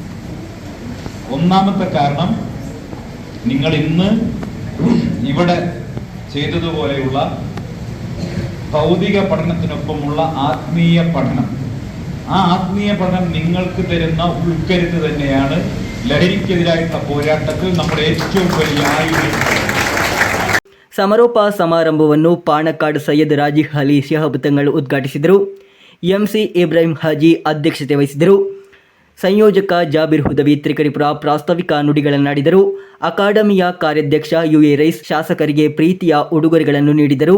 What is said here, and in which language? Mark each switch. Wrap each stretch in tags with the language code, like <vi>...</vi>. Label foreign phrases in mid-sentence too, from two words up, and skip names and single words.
<ml>ഒന്നാമത്തെ കാരണം, നിങ്ങൾ ഇന്ന് ഇവിടെ ചെയ്തതുപോലെയുള്ള ഭൗതിക പഠനത്തിനൊപ്പമുള്ള ആത്മീയ പഠനം, ആ ആത്മീയ പഠനം നിങ്ങൾക്ക് തരുന്ന ഉൾക്കരുത്ത് തന്നെയാണ് ലഹരിക്കെതിരായിട്ടുള്ള പോരാട്ടത്തിൽ നമ്മുടെ ഏറ്റവും വലിയ ആയുധം.</ml> <kn>ಸಮಾರೋಪ ಸಮಾರಂಭವನ್ನು ಪಾಣಕಾಡ್ ಸೈಯದ್ ರಾಜಿ ಅಲಿ ಶಿಹಾಬ್ ತಂಗಳ್ ಉದ್ಘಾಟಿಸಿದರು. ಎಂಸಿ ಇಬ್ರಾಹಿಂ ಹಾಜಿ ಅಧ್ಯಕ್ಷತೆ ವಹಿಸಿದರು. ಸಂಯೋಜಕ ಜಾಬೀರ್ ಹುದವಿ ತ್ರಿಕರಿಪುರ ಪ್ರಾಸ್ತಾವಿಕ ನುಡಿಗಳನ್ನಾಡಿದರು. ಅಕಾಡೆಮಿಯ ಕಾರ್ಯಾಧ್ಯಕ್ಷ ಯುಎ ರೈಸ್ ಶಾಸಕರಿಗೆ ಪ್ರೀತಿಯ ಉಡುಗೊರೆಗಳನ್ನು ನೀಡಿದರು.</kn>